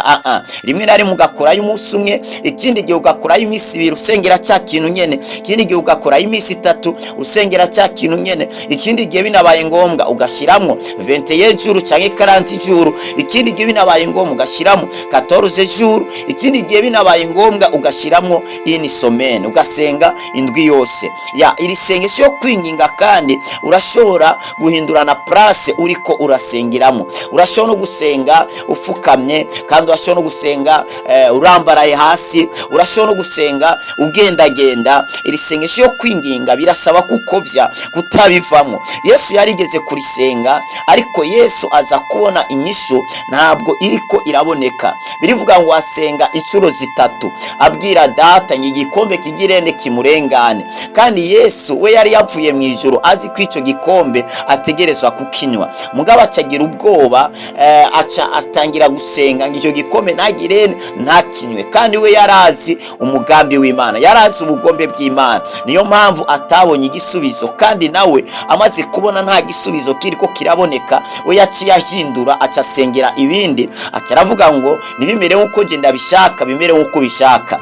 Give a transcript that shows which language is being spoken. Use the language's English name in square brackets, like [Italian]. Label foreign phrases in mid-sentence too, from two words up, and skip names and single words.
[Rundi] Rimwe na rimwe ugakora y'umunsi umwe, ikindi gihe ugakora y'iminsi 2 usengera cya kintu nyene, ikindi gihe ugakora y'iminsi 3 usengera cya kintu nyene, ikindi gihe binabaye ngombwa ugashyiramo 21 jours cyangwa 40 jours, ikindi gihe binabaye ngombwa ugashyiramo 14 jours, ikindi gihe binabaye ngombwa ugashyiramo [French] une semaine, [Rundi] ugasenga indwi yose. Iri sengesho yo kwinginga kandi urashobora guhindurana place uriko urasengeramo. Urashobora no gusenga ufukamye, kandi urashobora no gusenga urambaraye hasi, urashobora no gusenga ugendagenda. Iri sengesho yo kwinginga birasaba kukovya, kutabivamo. kuricamo. Yesu yarigeze kurisenga, ariko Yesu aza kubona inyishu ntabwo iriko iraboneka. Birivuga ngo asenga inshuro zitatu abwira data ngo igikombe kigirene kimurengane, kandi Yesu we yari yapfuye mu ijuru azi ko icyo gikombe ategerezwa kukinywa. Mugabo acagira ubwoba, atangira gusenga ngo icyo gikombe ntagirene ntakinywe, kandi we yarazi umugambi w'Imana, yarazi ubugombe bw'Imana. Niyo mpamvu atabonye igisubizo, kandi nawe amaze kubona nta gisubizo kiriko kiraboneka, we yaciye ahindura acasengera ibindi, acaravuga ngo nibimere nkuko je ndabishaka, bimere nkuko bishaka.